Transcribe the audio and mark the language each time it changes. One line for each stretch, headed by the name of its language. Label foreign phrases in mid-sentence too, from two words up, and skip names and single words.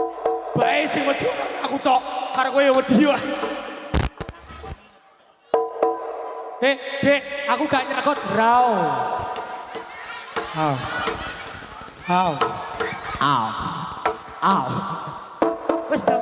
Javanese: Bae sing wedi aku tok, karo kowe ya wedi wae. Dek, aku gak nyakot rau. Aw. Aw. Aw. Aw. Wes dong.